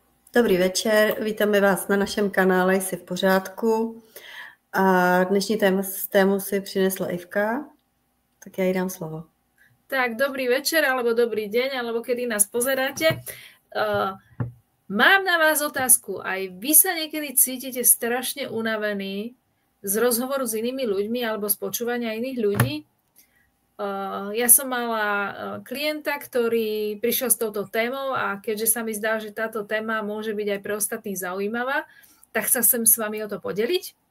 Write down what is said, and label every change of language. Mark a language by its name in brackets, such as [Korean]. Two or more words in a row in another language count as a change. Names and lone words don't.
[Czech] Dobrý večer, vítáme vás na našem kanále Jsi v pořádku. A dnešní tému si přinesla Ivka, tak já jí dám slovo. [Slovak] Tak, dobrý večer, alebo dobrý deň, alebo kedy nás pozeráte. Mám na vás otázku. Aj vy sa niekedy cítite strašne unavení z rozhovoru s inými ľuďmi alebo z počúvania iných ľudí? Ja som mala klienta, ktorý prišiel s touto témou a keďže sa mi zdá, že táto téma môže byť aj pre ostatných zaujímavá, tak sa chcem s vami o to podeliť.